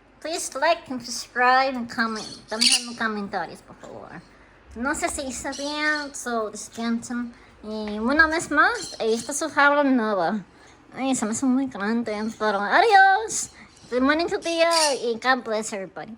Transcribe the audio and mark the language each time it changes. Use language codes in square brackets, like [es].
[en] Please like and subscribe and comment. [es] También en comentarios, por favor. No sé si está bien, descansen. Y una vez más, esta es su jaula nueva. Ay, se me hace muy grande, pero adiós. [en] Good morning to Theo, and God bless everybody.